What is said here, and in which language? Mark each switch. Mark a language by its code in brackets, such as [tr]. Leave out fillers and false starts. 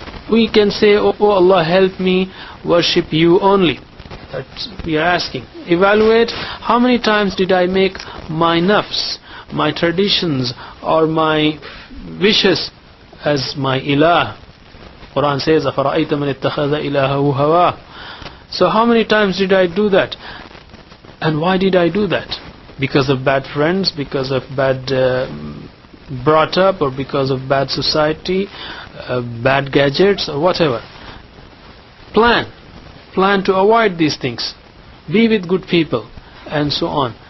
[en] We can say, oh Allah, help me worship you only. That we are asking. Evaluate, how many times did I make my nafs, my traditions, or my wishes as my ilah? Quran says, [ar] أَفَرَأَيْتَ مَنِ اتَّخَذَ إِلَهَهُ هَوَاهُ. [en] So how many times did I do that? And why did I do that? Because of bad friends, because of bad brought up, or because of bad society, bad gadgets, or whatever. Plan to avoid these things. Be with good people, and so on.